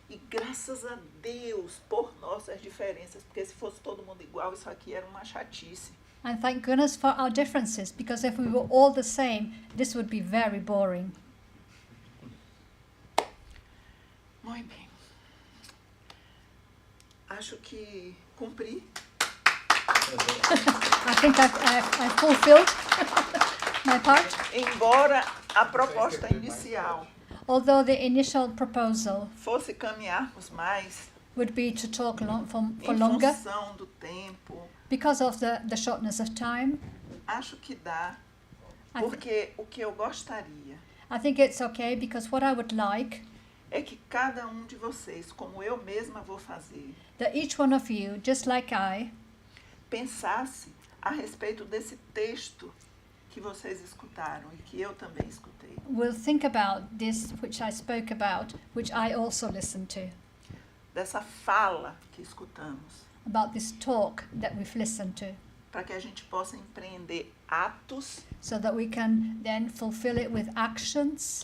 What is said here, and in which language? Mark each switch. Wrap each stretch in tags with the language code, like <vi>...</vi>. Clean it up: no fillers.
<pt>E graças a Deus por nossas diferenças, porque se fosse todo mundo igual, isso aqui era uma chatice.</pt> <en>And thank goodness for our differences, because if we were all the same, this would be very boring.</en> <pt>Muito bem. Acho que cumpri.</pt> <en>I think I've fulfilled my part.</en> <pt>Embora a proposta inicial</pt> <en>Although the initial proposal</en> <pt>fosse caminharmos mais</pt> <en>would be to talk for</en> <pt>em</pt> <en>longer,</en> <pt>função do tempo,</pt> <en>because of the shortness of time,</en> <pt>acho que dá,</pt> <en>I,</en> <pt>porque o que eu gostaria</pt> <en>I think it's okay, because what I would like</en> <pt>é que cada um de vocês, como eu mesma vou fazer,</pt> <en>that each one of you, just like I,</en> <pt>pensasse a respeito desse texto que vocês escutaram e que eu também escutei.</pt> <en>will think about this which I spoke about, which I also listened to,</en> <pt>Dessa fala que escutamos,</pt> <en>about this talk that we've listened to,</en> <pt>para que a gente possa empreender atos</pt> <en>so that we can then fulfill it with actions</en>